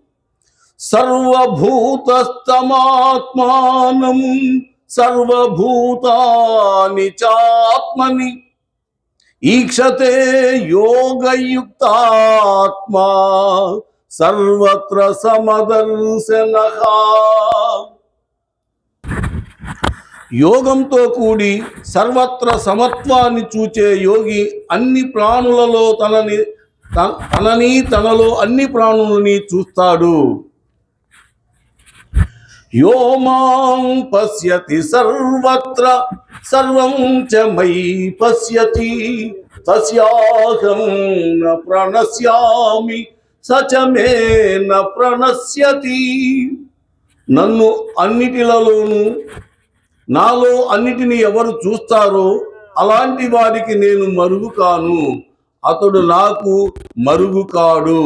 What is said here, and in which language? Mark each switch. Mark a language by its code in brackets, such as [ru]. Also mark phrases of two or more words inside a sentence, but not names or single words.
[sa] సర్వభూతస్తమాత్మానం సర్వభూతాని చాత్మని ఈక్షతే యోగయుక్తాత్మా సర్వత్ర సమదర్శనః. [te] యోగంతో కూడి సర్వత్ర సమత్వాన్ని చూచే యోగి అన్ని ప్రాణులలో తనలో అన్ని ప్రాణులని చూస్తాడు. [sa] యో మాం పశ్యతి సర్వత్ర సర్వం చ మయి పశ్యతి తస్యాహం న ప్రణశ్యామి స చ మే న ప్రణశ్యతి. [te] నన్ను అన్నిటిలోనూ నాలో అన్నిటిని ఎవరు చూస్తారో అలాంటి వారికి నేను మరుగు కాను, అతడు నాకు మరుగు కాడు.